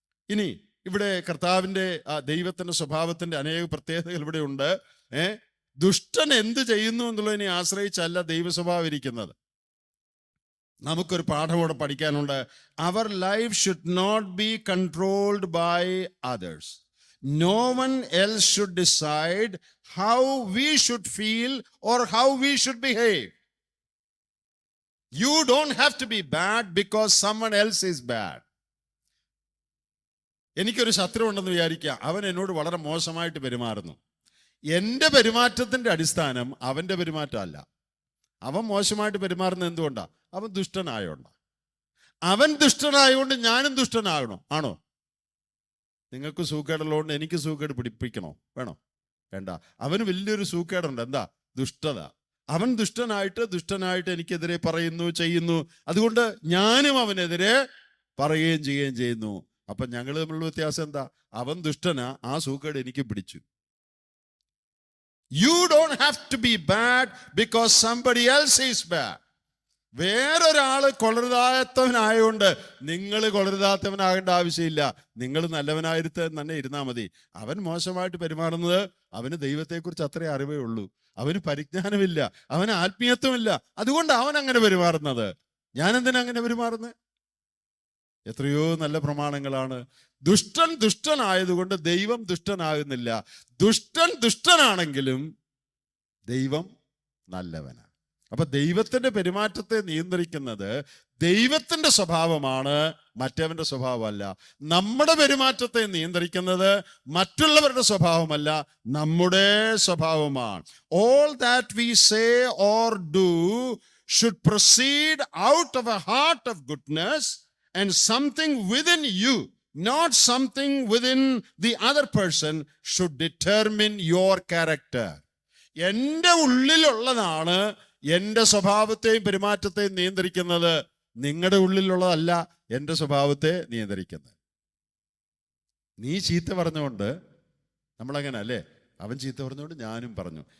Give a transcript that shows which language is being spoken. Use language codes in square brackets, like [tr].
[ml] ഇനി ഇവിടെ കർത്താവിൻ്റെ ദൈവത്തിന്റെ സ്വഭാവത്തിന്റെ അനേക പ്രത്യേകതകൾ ഇവിടെ ഉണ്ട്. ദുഷ്ടൻ എന്ത് ചെയ്യുന്നു എന്നുള്ളതിനെ ആശ്രയിച്ചല്ല ദൈവ സ്വഭാവം ഇരിക്കുന്നത്. നമുക്കൊരു പാഠം കൂടെ പഠിക്കാനുണ്ട്. [en] Our life should not be controlled by others. No one else should decide how we should feel or how we should behave. You don't have to be bad because someone else is bad. [ml] എനിക്കൊരു ശത്രു ഉണ്ടെന്ന് വിചാരിക്കുക. അവൻ എന്നോട് വളരെ മോശമായിട്ട് പെരുമാറുന്നു. എൻ്റെ പെരുമാറ്റത്തിൻ്റെ അടിസ്ഥാനം അവൻ്റെ പെരുമാറ്റമല്ല. അവൻ മോശമായിട്ട് പെരുമാറുന്നത് എന്തുകൊണ്ടാണ്? അവൻ ദുഷ്ടനായോണ്ടാണ്. അവൻ ദുഷ്ടനായതുകൊണ്ട് ഞാനും ദുഷ്ടനാകണോ? ആണോ? നിങ്ങൾക്ക് സൂക്കേടുള്ളതുകൊണ്ട് എനിക്ക് സൂക്കേട് പിടിപ്പിക്കണോ? വേണോ? വേണ്ട. അവന് വലിയൊരു സൂക്കേടുണ്ട്. എന്താ? ദുഷ്ടത. അവൻ ദുഷ്ടനായിട്ട് എനിക്കെതിരെ പറയുന്നു, ചെയ്യുന്നു. അതുകൊണ്ട് ഞാനും അവനെതിരെ പറയുകയും ചെയ്യുകയും ചെയ്യുന്നു. അപ്പൊ ഞങ്ങൾ തമ്മിലുള്ള വ്യത്യാസം എന്താ? അവൻ ദുഷ്ടനാ, ആ സൂക്കേട് എനിക്ക് പിടിച്ചു. [en] You don't have to be bad because somebody else is bad. [ml] വേറൊരാള് കൊള്ളരുതാത്തവനായതുകൊണ്ട് നിങ്ങൾ കൊള്ളരുതാത്തവനാകേണ്ട ആവശ്യമില്ല. നിങ്ങൾ നല്ലവനായിട്ട് തന്നെ ഇരുന്നാൽ മതി. അവൻ മോശമായിട്ട് പെരുമാറുന്നത് അവന് ദൈവത്തെക്കുറിച്ച് അത്രേ അറിവേ ഉള്ളൂ. അവന് പരിജ്ഞാനമില്ല, അവന് ആത്മീയത്വമില്ല. അതുകൊണ്ട് അവൻ അങ്ങനെ പെരുമാറുന്നത്. ഞാൻ എന്തിനാ അങ്ങനെ പെരുമാറുന്നത്? എത്രയോ നല്ല പ്രമാണങ്ങളാണ്. ദുഷ്ടനായതുകൊണ്ട് ദൈവം ദുഷ്ടനാകുന്നില്ല. ദുഷ്ടനാണെങ്കിലും ദൈവം നല്ലവനാണ്. അപ്പൊ ദൈവത്തിന്റെ പെരുമാറ്റത്തെ നിയന്ത്രിക്കുന്നത് ദൈവത്തിന്റെ സ്വഭാവമാണ്, മറ്റവന്റെ സ്വഭാവമല്ല. നമ്മുടെ പെരുമാറ്റത്തെ നിയന്ത്രിക്കുന്നത് മറ്റുള്ളവരുടെ സ്വഭാവമല്ല, നമ്മുടെ സ്വഭാവമാണ്. [en] All that we say or do should proceed out of a heart of goodness and something within you, not something within the other person, should determine your character. [ml] എൻ്റെ ഉള്ളിലുള്ളതാണ് എൻ്റെ സ്വഭാവത്തെയും പെരുമാറ്റത്തെയും നിയന്ത്രിക്കുന്നത്. നിങ്ങളുടെ ഉള്ളിലുള്ളതല്ല എൻ്റെ സ്വഭാവത്തെ നിയന്ത്രിക്കുന്നത്. നീ ചീത്ത പറഞ്ഞുകൊണ്ട് നമ്മളങ്ങനെ അല്ലേ? അവൻ ചീത്ത പറഞ്ഞുകൊണ്ട് ഞാനും പറഞ്ഞു.